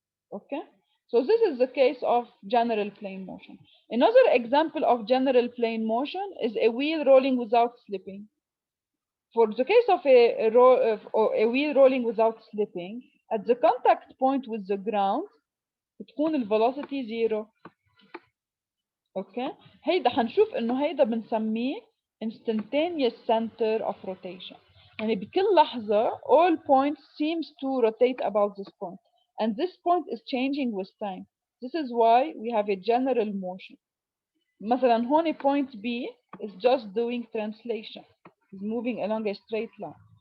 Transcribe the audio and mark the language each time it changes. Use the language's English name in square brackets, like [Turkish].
[English] Okay, so this is the case of general plane motion. Another example of general plane motion is a wheel rolling without slipping. For the case of a wheel rolling without slipping, at the contact point with the ground [Arabic] بتكون الفيلوسيتي زيرو. اوكي هيدا حنشوف انه هيدا بنسميه [English] instantaneous center of rotation. [Arabic] يعني بكل لحظة [English] all points seems to rotate about this point and this point is changing with time. This is why we have a general motion. [Arabic] مثلا هون [English] point B is just doing translation, is moving along a straight line.